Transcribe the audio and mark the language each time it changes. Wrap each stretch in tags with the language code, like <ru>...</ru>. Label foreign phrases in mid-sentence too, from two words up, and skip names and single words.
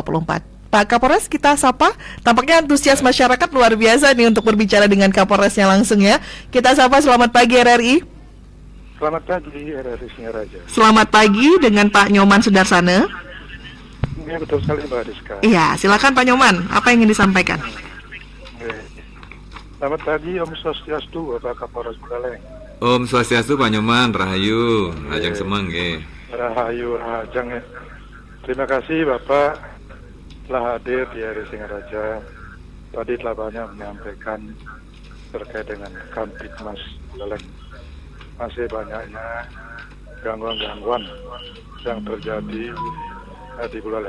<id>Pak Kapolres kita sapa, tampaknya antusias masyarakat luar biasa nih untuk berbicara dengan Kapolresnya langsung ya. Kita sapa, selamat pagi RRI. Selamat pagi RRI Singaraja. Selamat pagi dengan Pak Nyoman Sudarsana. Iya betul sekali Mbak Rizka. Iya, silakan Pak Nyoman, apa yang ingin disampaikan? Selamat pagi</id> <ban>Om Swastiastu</ban> <id>Bapak Kapolres Buleleng.</id> <ban>Om Swastiastu Pak Nyoman, Rahayu, Rajang Semang nggih. Rahayu Rajang ya.</ban> <id>Terima kasih Bapak telah hadir di RRI Singaraja. Tadi telah banyak menyampaikan terkait dengan Kamtibmas Buleleng. Masih banyaknya gangguan-gangguan yang terjadi di Buleleng.</id>